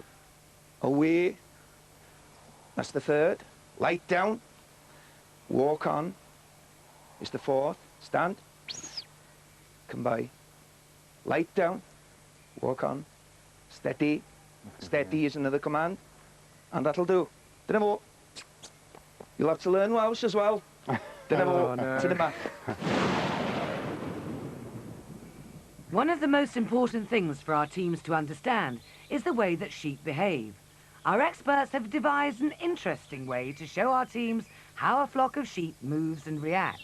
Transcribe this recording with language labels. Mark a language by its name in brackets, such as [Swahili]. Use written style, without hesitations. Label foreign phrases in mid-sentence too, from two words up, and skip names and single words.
[English] Away. That's the 3rd. Lie down. Walk on. Is the 4th. Stand. Come by. Light down. Walk on. Steady. Steady is another command. And that'll do. [Welsh] Dyna fo. [English] You'll have to learn Welsh as well. [Welsh] Dyna fo. [English] To the mat. One of the most important things for our teams to understand is the way that sheep behave. Our experts have devised an interesting way to show our teams how a flock of sheep moves and reacts.